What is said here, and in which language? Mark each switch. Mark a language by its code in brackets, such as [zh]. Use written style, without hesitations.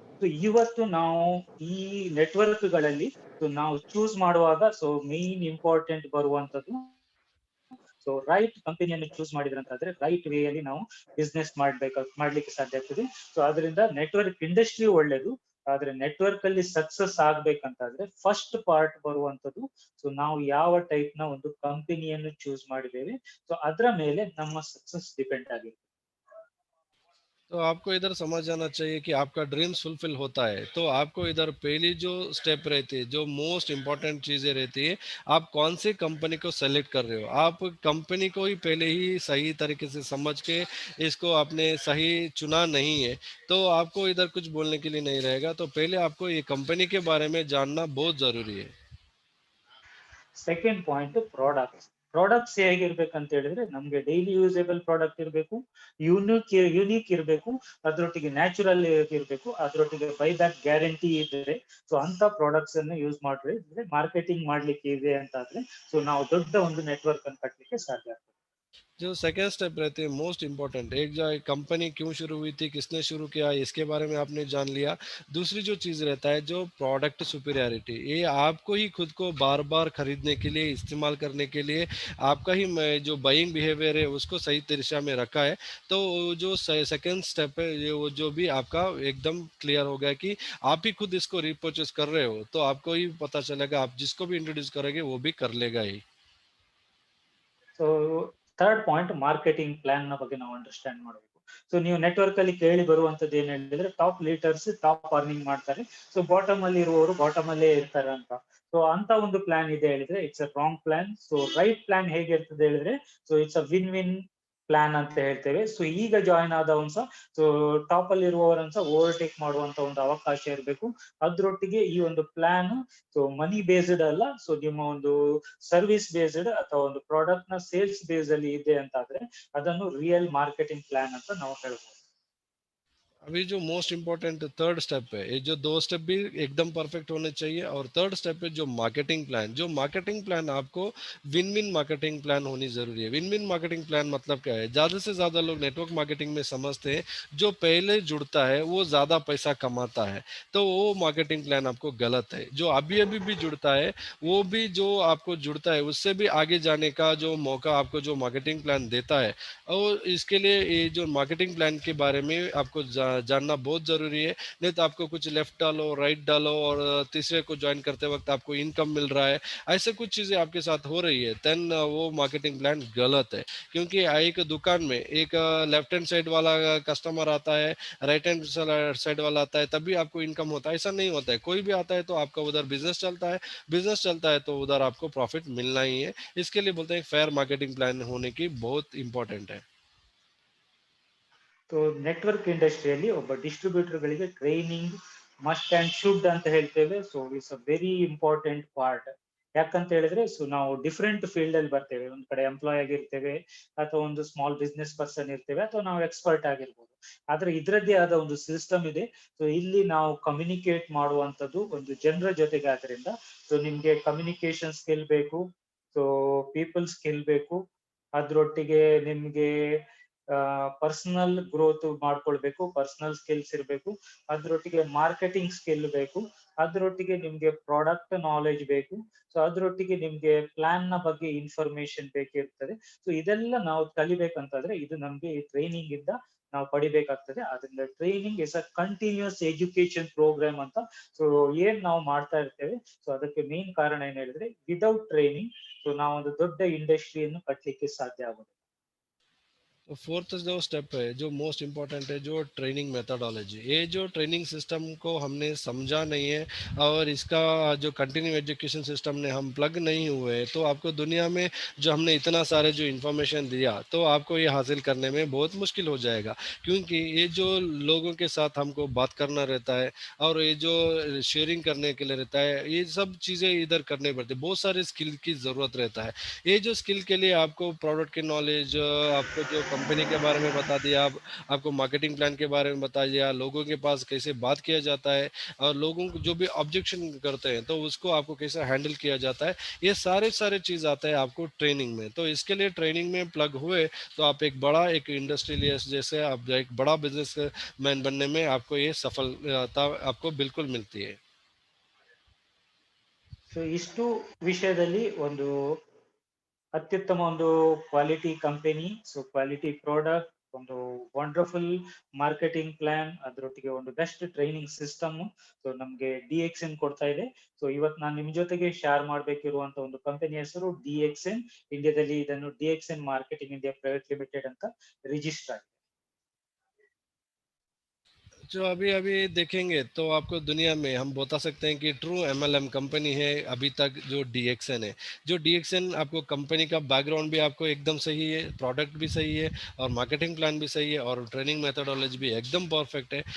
[kn] So ಇವತ್ತು ನಾವು ಈ ನೆಟ್ವರ್ಕ್ ಗಳಲ್ಲಿ ಸೊ ನಾವು ಚೂಸ್ ಮಾಡುವಾಗ ಸೊ ಮೇನ್ ಇಂಪಾರ್ಟೆಂಟ್ ಬರುವಂತದ್ದು, ಸೊ ರೈಟ್ ಕಂಪನಿಯನ್ನು ಚೂಸ್ ಮಾಡಿದ್ರಂತಾದ್ರೆ ರೈಟ್ ವೇ ಅಲ್ಲಿ ನಾವು ಬಿಸ್ನೆಸ್ ಮಾಡ್ಲಿಕ್ಕೆ ಸಾಧ್ಯ ಆಗ್ತದೆ. ಸೊ ಅದರಿಂದ ನೆಟ್ವರ್ಕ್ ಇಂಡಸ್ಟ್ರಿ ಒಳ್ಳೇದು, ಆದ್ರೆ ನೆಟ್ವರ್ಕ್ ಅಲ್ಲಿ ಸಕ್ಸಸ್ ಆಗ್ಬೇಕಂತಾದ್ರೆ ಫಸ್ಟ್ ಪಾರ್ಟ್ ಬರುವಂತದ್ದು, ಸೊ ನಾವು ಯಾವ ಟೈಪ್ ನ ಒಂದು ಕಂಪನಿಯನ್ನು ಚೂಸ್ ಮಾಡಿದ್ದೇವೆ, ಸೊ ಅದರ ಮೇಲೆ ನಮ್ಮ ಸಕ್ಸಸ್ ಡಿಪೆಂಡ್ ಆಗಿರುತ್ತೆ. [hi] तो आपको इधर समझ जाना चाहिए कि आपका ड्रीम्स फुलफिल होता है तो आपको इधर पहली जो स्टेप रहती है, जो मोस्ट इम्पोर्टेंट चीज़ें रहती है, आप कौन सी कंपनी को सेलेक्ट कर रहे हो। आप कंपनी को ही पहले ही सही तरीके से समझ के इसको आपने सही चुना नहीं है तो आपको इधर कुछ बोलने के लिए नहीं रहेगा। तो पहले आपको ये कंपनी के बारे में जानना बहुत ज़रूरी है। [kn] ಸೆಕೆಂಡ್ ಪಾಯಿಂಟ್ ಪ್ರಾಡಕ್ಟ್ಸ್ ಹೇಗಿರ್ಬೇಕಂತ ಹೇಳಿದ್ರೆ, ನಮ್ಗೆ ಡೈಲಿ ಯೂಸೇಬಲ್ ಪ್ರಾಡಕ್ಟ್ ಇರಬೇಕು, ಯುನೀಕ್ ಇರಬೇಕು, ಅದ್ರೊಟ್ಟಿಗೆ ನ್ಯಾಚುರಲ್ ಇರಬೇಕು, ಅದ್ರೊಟ್ಟಿಗೆ ಬೈಬ್ಯಾಕ್ ಗ್ಯಾರಂಟಿ ಇದ್ರೆ ಸೊ ಅಂತ ಪ್ರಾಡಕ್ಟ್ಸ್ ಅನ್ನು ಯೂಸ್ ಮಾಡಿದ್ರೆ ಮಾರ್ಕೆಟಿಂಗ್ ಮಾಡ್ಲಿಕ್ಕೆ ಇದೆ ಅಂತ ಆದ್ರೆ ಸೊ ನಾವು ದೊಡ್ಡ ಒಂದು ನೆಟ್ವರ್ಕ್ ಅನ್ನು ಕಟ್ಟಲಿಕ್ಕೆ ಸಾಧ್ಯ ಆಗ್ತದೆ. [hi] जो सेकेंड स्टेप रहते हैं मोस्ट इम्पोर्टेंट, एक जो कंपनी क्यों शुरू हुई थी, किसने शुरू किया, इसके बारे में आपने जान लिया। दूसरी जो चीज़ रहता है जो प्रोडक्ट सुपीरियरिटी, ये आपको ही खुद को बार बार खरीदने के लिए, इस्तेमाल करने के लिए आपका ही जो बाइंग बिहेवियर है उसको सही दिशा में रखा है। तो जो सेकेंड स्टेप है ये वो जो भी आपका एकदम क्लियर हो गया कि आप ही खुद इसको रिपर्चेस कर रहे हो तो आपको ही पता चलेगा, आप जिसको भी इंट्रोड्यूस करोगे वो भी कर लेगा ही। [kn] So third point marketing plan ನ ಬಗ್ಗೆ ನಾವು ಅಂಡರ್ಸ್ಟ್ಯಾಂಡ್ ಮಾಡಬೇಕು. ಸೊ ನೀವು ನೆಟ್ವರ್ಕ್ ಅಲ್ಲಿ ಕೇಳಿ ಬರುವಂತದ್ದು ಏನ್ ಹೇಳಿದ್ರೆ ಟಾಪ್ ಲೀಡರ್ಸ್ ಟಾಪ್ ಅರ್ನಿಂಗ್ ಮಾಡ್ತಾರೆ, ಸೊ ಬಾಟಮ್ ಅಲ್ಲಿ ಇರುವವರು ಬಾಟಮ್ ಅಲ್ಲೇ ಇರ್ತಾರೆ ಅಂತ. ಸೊ ಅಂತ ಒಂದು ಪ್ಲಾನ್ ಇದೆ ಹೇಳಿದ್ರೆ [en] It's a wrong plan. [kn] So right plan ಹೇಗಿರ್ತದೆ ಹೇಳಿದ್ರೆ so [en] it's a win win plan [kn] ಅಂತ ಹೇಳ್ತೇವೆ. ಸೊ ಈಗ ಜಾಯಿನ್ ಆದವನ್ಸ ಸೊ ಟಾಪ್ ಅಲ್ಲಿ ಇರುವವರನ್ಸ ಓವರ್ಟೇಕ್ ಮಾಡುವಂತ ಒಂದು ಅವಕಾಶ ಇರಬೇಕು. ಅದ್ರೊಟ್ಟಿಗೆ ಈ ಒಂದು ಪ್ಲಾನ್ ಸೊ ಮನಿ ಬೇಸ್ಡ್ ಅಲ್ಲ, ಸೊ ನಿಮ್ಮ ಒಂದು ಸರ್ವಿಸ್ ಬೇಸ್ಡ್ ಅಥವಾ ಒಂದು ಪ್ರಾಡಕ್ಟ್ ನ ಸೇಲ್ಸ್ ಬೇಸ್ ಅಲ್ಲಿ ಇದೆ ಅಂತಾದ್ರೆ ಅದನ್ನು ರಿಯಲ್ ಮಾರ್ಕೆಟಿಂಗ್ ಪ್ಲಾನ್ ಅಂತ ನಾವು ಹೇಳ್ಬೋದು. [hi] अभी जो मोस्ट इम्पोर्टेंट थर्ड स्टेप है, ये जो दो स्टेप भी एकदम परफेक्ट होने चाहिए, और थर्ड स्टेप है जो मार्केटिंग प्लान। जो मार्केटिंग प्लान आपको विन विन मार्केटिंग प्लान होनी जरूरी है। विन विन मार्केटिंग प्लान मतलब क्या है? ज़्यादा से ज़्यादा लोग नेटवर्क मार्केटिंग में समझते हैं जो पहले जुड़ता है वो ज़्यादा पैसा कमाता है, तो वो मार्केटिंग प्लान आपको गलत है। जो अभी अभी भी जुड़ता है वो भी जो आपको जुड़ता है उससे भी आगे जाने का जो मौका आपको जो मार्केटिंग प्लान देता है। और इसके लिए ये जो मार्केटिंग प्लान के बारे में आपको जानना बहुत ज़रूरी है। नहीं तो आपको कुछ लेफ्ट डालो राइट डालो और तीसरे को ज्वाइन करते वक्त आपको इनकम मिल रहा है, ऐसे कुछ चीज़ें आपके साथ हो रही है, देन वो मार्केटिंग प्लान गलत है। क्योंकि एक दुकान में एक लेफ्ट हैंड साइड वाला कस्टमर आता है, राइट हैंड साइड वाला आता है, तभी आपको इनकम होता है, ऐसा नहीं होता है। कोई भी आता है तो आपका उधर बिजनेस चलता है, बिजनेस चलता है तो उधर आपको प्रॉफिट मिलना ही है। इसके लिए बोलते हैं फेयर मार्केटिंग प्लान होने की बहुत इंपॉर्टेंट है। [kn] ಸೊ ನೆಟ್ವರ್ಕ್ ಇಂಡಸ್ಟ್ರಿಯಲ್ಲಿ ಒಬ್ಬ ಡಿಸ್ಟ್ರಿಬ್ಯೂಟರ್ ಗಳಿಗೆ ಟ್ರೈನಿಂಗ್ [en] must and should [kn] ಅಂತ ಹೇಳ್ತೇವೆ. So [en] It's a very important part. [kn] ಯಾಕಂತ ಹೇಳಿದ್ರೆ ಸೊ ನಾವು ಡಿಫ್ರೆಂಟ್ ಫೀಲ್ಡ್ ಅಲ್ಲಿ ಬರ್ತೇವೆ. ಒಂದ್ ಕಡೆ ಎಂಪ್ಲಾಯ್ ಆಗಿರ್ತೇವೆ, ಅಥವಾ ಒಂದು ಸ್ಮಾಲ್ ಬಿಸ್ನೆಸ್ ಪರ್ಸನ್ ಇರ್ತೇವೆ, ಅಥವಾ ನಾವು ಎಕ್ಸ್ಪರ್ಟ್ ಆಗಿರ್ಬೋದು. ಆದ್ರೆ ಇದ್ರದ್ದೇ ಆದ ಒಂದು ಸಿಸ್ಟಮ್ ಇದೆ. ಸೊ ಇಲ್ಲಿ ನಾವು ಕಮ್ಯುನಿಕೇಟ್ ಮಾಡುವಂತದ್ದು ಒಂದು ಜನರ ಜೊತೆಗೆ ಆದ್ರಿಂದ ಸೊ ನಿಮ್ಗೆ ಕಮ್ಯುನಿಕೇಶನ್ ಸ್ಕಿಲ್ ಬೇಕು, ಸೊ ಪೀಪಲ್ ಸ್ಕಿಲ್ ಬೇಕು, ಅದ್ರೊಟ್ಟಿಗೆ ನಿಮ್ಗೆ ಪರ್ಸನಲ್ ಗ್ರೋತ್ ಮಾಡ್ಕೊಳ್ಬೇಕು, ಪರ್ಸನಲ್ ಸ್ಕಿಲ್ಸ್ ಇರಬೇಕು, ಅದ್ರೊಟ್ಟಿಗೆ ಮಾರ್ಕೆಟಿಂಗ್ ಸ್ಕಿಲ್ ಬೇಕು, ಅದ್ರೊಟ್ಟಿಗೆ ನಿಮ್ಗೆ ಪ್ರಾಡಕ್ಟ್ ನಾಲೆಜ್ ಬೇಕು, ಸೊ ಅದ್ರೊಟ್ಟಿಗೆ ನಿಮ್ಗೆ ಪ್ಲಾನ್ ನ ಬಗ್ಗೆ ಇನ್ಫಾರ್ಮೇಶನ್ ಬೇಕಿರ್ತದೆ. ಸೊ ಇದೆಲ್ಲ ನಾವು ಕಲಿಬೇಕಂತಂದ್ರೆ ಇದು ನಮ್ಗೆ ಈ ಟ್ರೈನಿಂಗ್ ಇಂದ ನಾವು ಪಡಿಬೇಕಾಗ್ತದೆ. ಅದರಿಂದ [en] training is a continuous education programme [kn] ಅಂತ ಸೊ ಏನ್ ನಾವು ಮಾಡ್ತಾ ಇರ್ತೇವೆ. ಸೊ ಅದಕ್ಕೆ ಮೇನ್ ಕಾರಣ ಏನ್ ಹೇಳಿದ್ರೆ [en] without training [kn] ಸೊ ನಾವೊಂದು ದೊಡ್ಡ ಇಂಡಸ್ಟ್ರಿಯನ್ನು ಕಟ್ಟಲಿಕ್ಕೆ ಸಾಧ್ಯ ಆಗುತ್ತೆ. [hi] तो फोर्थ जो स्टेप है जो मोस्ट इम्पोर्टेंट है, जो ट्रेनिंग मेथडोलॉजी। ये जो ट्रेनिंग सिस्टम को हमने समझा नहीं है और इसका जो कंटिन्यू एजुकेशन सिस्टम ने हम प्लग नहीं हुए हैं, तो आपको दुनिया में जो हमने इतना सारे जो इन्फॉर्मेशन दिया तो आपको ये हासिल करने में बहुत मुश्किल हो जाएगा। क्योंकि ये जो लोगों के साथ हमको बात करना रहता है और ये जो शेयरिंग करने के लिए रहता है, ये सब चीज़ें इधर करनी पड़ती है, बहुत सारे स्किल की ज़रूरत रहता है। ये जो स्किल के लिए आपको प्रोडक्ट की नॉलेज, आपको जो कंपनी के बारे में बता दिया, आपको मार्केटिंग प्लान के बारे में बता दिया, लोगों के पास कैसे बात किया जाता है और लोगों को जो भी ऑब्जेक्शन करते हैं तो उसको आपको कैसे हैंडल किया जाता है, ये सारे सारे चीज़ आता है आपको ट्रेनिंग में। तो इसके लिए ट्रेनिंग में प्लग हुए तो आप एक बड़ा एक इंडस्ट्रियलिस्ट जैसे आप एक बड़ा बिजनेस मैन बनने में आपको ये सफलता आपको बिल्कुल मिलती है। [kn] ಸೊ ಇಷ್ಟು ವಿಷಯದಲ್ಲಿ ಒಂದು ಅತ್ಯುತ್ತಮ ಒಂದು quality company, so quality product, ಒಂದು ವಂಡರ್ಫುಲ್ ಮಾರ್ಕೆಟಿಂಗ್ ಪ್ಲಾನ್, ಅದರೊಟ್ಟಿಗೆ ಒಂದು ಬೆಸ್ಟ್ ಟ್ರೈನಿಂಗ್ ಸಿಸ್ಟಮ್ ಸೊ ನಮ್ಗೆ DXN ಕೊಡ್ತಾ ಇದೆ. ಸೊ ಇವತ್ತು ನಾನು ನಿಮ್ ಜೊತೆಗೆ ಶೇರ್ ಮಾಡ್ಬೇಕಿರುವಂತ ಒಂದು ಕಂಪನಿ ಹೆಸರು DXN. ಇಂಡಿಯಾದಲ್ಲಿ ಇದನ್ನು DXN marketing India private limited ಅಂತ ರಿಜಿಸ್ಟರ್ ಆಗಿದೆ. [hi] जो अभी अभी देखेंगे तो आपको दुनिया में हम बता सकते हैं कि ट्रू MLM कंपनी है अभी तक जो DXN है। जो DXN आपको कंपनी का बैकग्राउंड भी आपको एकदम सही है, प्रोडक्ट भी सही है और मार्केटिंग प्लान भी सही है और ट्रेनिंग मेथडोलॉजी भी एकदम परफेक्ट है।